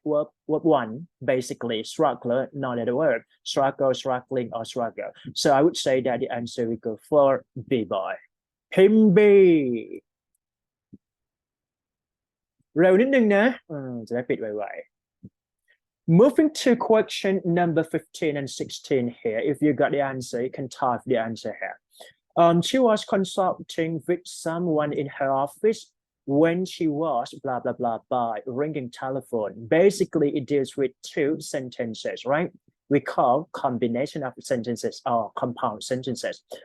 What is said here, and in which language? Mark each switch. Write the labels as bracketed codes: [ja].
[en] Verb one, basically struggler, not a verb, struggle, struggling, or struggle. So I would say that the answer we go for B boy. [th] พิมพ์ B เร็วนิดนึงนะจะได้ปิดไวๆ [en] Moving to question number 15 and 16 here. If you got the answer, you can type the answer here. She was consulting with someone in her office when she was blah blah blah by ringing telephone. Basically, it deals with two sentences, right? We call combination of sentences or compound sentences.